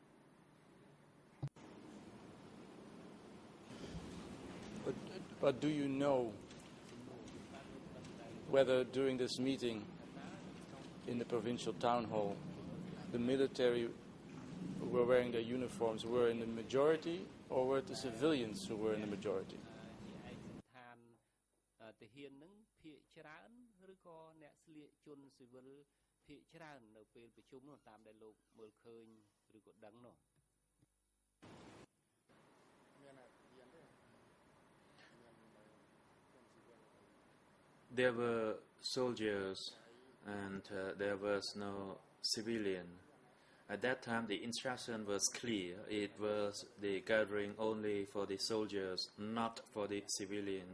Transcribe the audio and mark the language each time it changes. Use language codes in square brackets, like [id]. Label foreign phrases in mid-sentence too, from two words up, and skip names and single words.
[en] But do you know whether during this meeting in the provincial town hall, the military who were wearing their uniforms were in the majority, or were it the civilians who were in the majority? [km] ទាហាននឹងភាគច្រើនឬក៏អ្នកស្លៀកជនស៊ីវិលភាគច្រើននៅពេលប្រជុំនោះតាមដែលលោកមើលឃើញឬក៏ដឹងនោះ [en] There were soldiers and there was no civilian. At that time, the instruction was clear. It was the gathering only for the soldiers, not for the civilians.